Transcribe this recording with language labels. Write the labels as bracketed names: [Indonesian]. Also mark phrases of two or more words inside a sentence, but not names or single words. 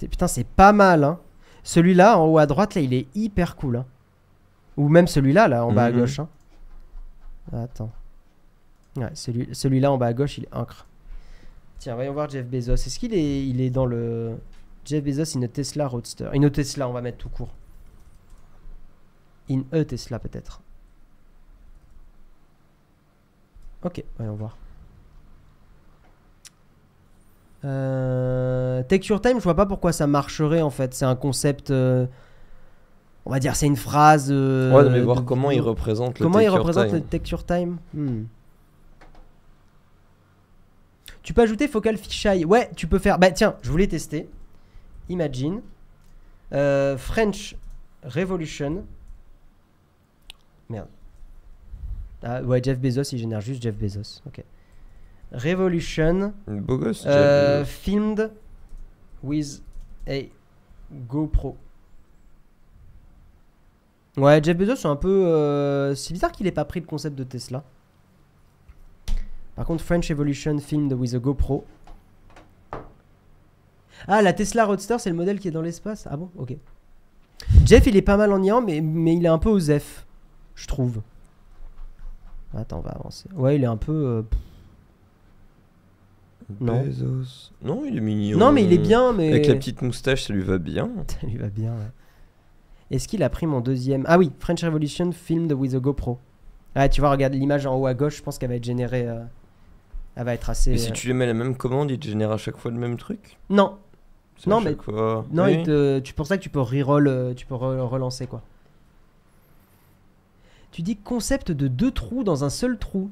[French] Putain, c'est pas mal, hein. Celui-là, en haut à droite, là, il est hyper cool, hein. Ou même celui-là, là, en bas à gauche, hein. Attends. Ouais, celui-là, en bas à gauche, il est incre. Tiens, voyons voir Jeff Bezos. Est-ce qu'il est, il est dans le... [English] Jeff Bezos in a Tesla Roadster. In a Tesla, [French] on va mettre tout court. [English] In a Tesla, [French] peut-être. Ok, voyons voir. [English] Take your time, [French] je vois pas pourquoi ça marcherait en fait. C'est un concept, on va dire, c'est une phrase. Ouais, mais voir comment il représente le comment [English] take [French] il [English] your [French] représente [English] time. [French] le [English] take your time. [French] Tu peux ajouter [English] focal fisheye. [French] Ouais, tu peux faire. Bah tiens, je voulais tester. Imagine [English] French Revolution. [French] Merde. Ah ouais, Jeff Bezos, il génère juste Jeff Bezos. Ok. Revolution. Beau gosse. [English] Filmed with a GoPro. [French] Ouais, Jeff Bezos, c'est un peu... c'est bizarre qu'il ait pas pris le concept de Tesla. Par contre, [English] French Revolution filmed with a GoPro. [French] Ah, la Tesla Roadster, c'est le modèle qui est dans l'espace. Ah bon, ok. Jeff, il est pas mal en niant, mais il est un peu osef, je trouve. Attends, on va avancer. Ouais, il est un peu... Non. Bezos. Non, il est mignon. Non, mais il est bien, mais... Avec la petite moustache, ça lui va bien. Ça lui va bien, ouais. Est-ce qu'il a pris mon deuxième... Ah oui, [English] French Revolution filmed with a GoPro. [French] Ah, tu vois, regarde l'image en haut à gauche, je pense qu'elle va être générée... Elle va être assez... Mais si tu lui mets la même commande, il te génère à chaque fois le même truc? Non, C'est Non, à mais- chaque fois. non, Oui. pour ça que tu peux reroll, tu peux relancer, quoi. Tu dis concept de 2 trous dans un seul trou.